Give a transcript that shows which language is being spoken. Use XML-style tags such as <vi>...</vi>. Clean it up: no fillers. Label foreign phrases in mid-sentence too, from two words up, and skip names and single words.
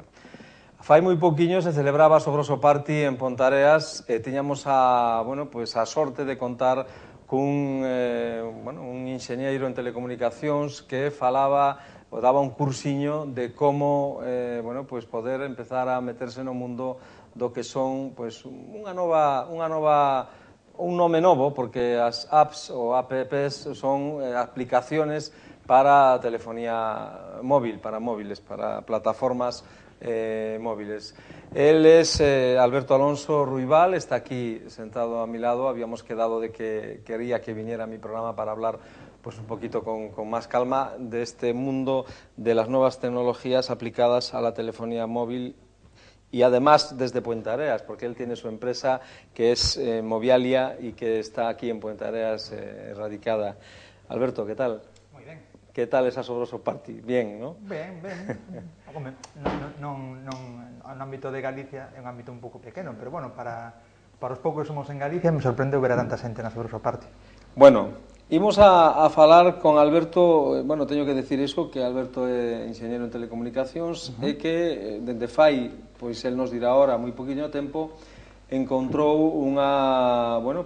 <gl>Fai moi pouquiño se celebraba a Sobroso Party en Pontareas e tiñamos a sorte de contar cun enxeñeiro en telecomunicacións que falaba ou daba un cursiño de como poder empezar a meterse no mundo do que son un nome novo, porque as apps ou apps son</gl> <es>aplicaciones para telefonía móvil, para móviles, para plataformas móviles. Él es Alberto Alonso Ruibal, está aquí sentado a mi lado. Habíamos quedado de que quería que viniera a mi programa para hablar un poquito con más calma de este mundo de las nuevas tecnologías aplicadas a la telefonía móvil y además desde Puentareas, porque él tiene su empresa que es Movialia y que está aquí en Puentareas radicada. Alberto, ¿qué tal? Muy bien. ¿Qué tal esa Sobroso Party? Bien, ¿no?</es> <gl>Ben. No ámbito de Galicia é un ámbito un pouco pequeno, pero bueno, para os poucos que somos en Galicia me sorprendeu ver a tanta xente na Sobroso Party. Bueno, imos a falar con Alberto. Teño que decir iso, que Alberto é enxeñeiro en telecomunicacións e que dende fai, pois el nos dirá ahora, moi poquinho tempo, encontrou unha</gl>